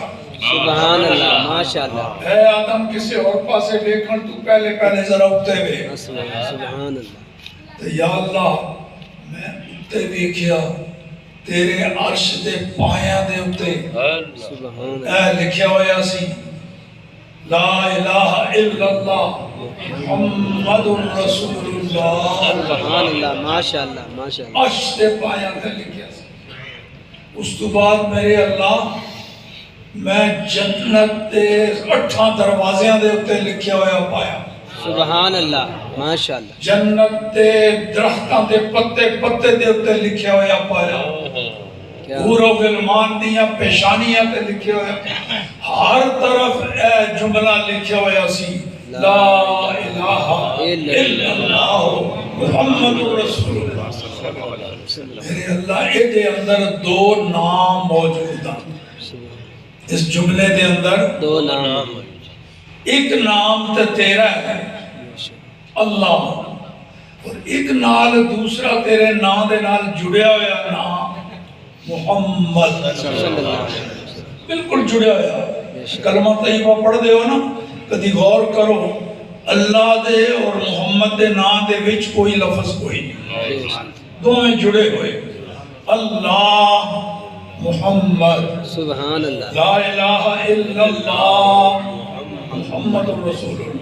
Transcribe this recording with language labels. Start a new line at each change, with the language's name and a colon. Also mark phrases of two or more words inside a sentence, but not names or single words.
Arabic: سبحان اللہ ماشاءاللہ.
Punjabi: اے آدم کسی اور پاسے دیکھن تو پہلے ذرا اٹھتے وے.
Arabic: سبحان اللہ.
Punjabi: تو یا اللہ میں اٹھتے دیکھیا تیرے عرش دے پایاں دے اٹھتے
Arabic: سبحان
Punjabi: اے لکھیا ہویا سی
Arabic: لا الہ الا اللہ محمد رسول اللہ. سبحان اللہ ماشاءاللہ ماشاءاللہ.
Punjabi: عرش دے پایاں دے لکھیا سی. اس تو بعد میرے اللہ میں جنت دے 8 دروازیاں دے اتے لکھیا ہویا پایا.
Arabic: سبحان اللہ ماشاءاللہ.
Punjabi: جنت دے درختاں دے پتے دے اتے لکھیا ہویا پایا. حور و غلمان دیاں پیشانیاں تے لکھیا ہویا. ہر طرف اے جملہ لکھیا ہویا سی
Arabic: لا الہ الا اللہ محمد رسول اللہ.
Punjabi: میرے اللہ اے دے اندر 2 نام موجود ہیں. اس جملے دے اندر 2 نام. ایک نام تے تیرا ہے اللہ اور ایک نال دوسرا تیرے نام دے نال جڑیا ہویا نام محمد بالکل جڑیا ہویا. کلمہ طیبہ پڑھ دے ہو نا کدی غور کرو اللہ دے اور محمد دے نام دے وچ کوئی لفظ کوئی نہیں
Urdu: دونوں جڑے ہوئے
Punjabi: اللہ محمد.
Arabic: سبحان اللہ. لا الہ الا اللہ محمد رسول اللہ.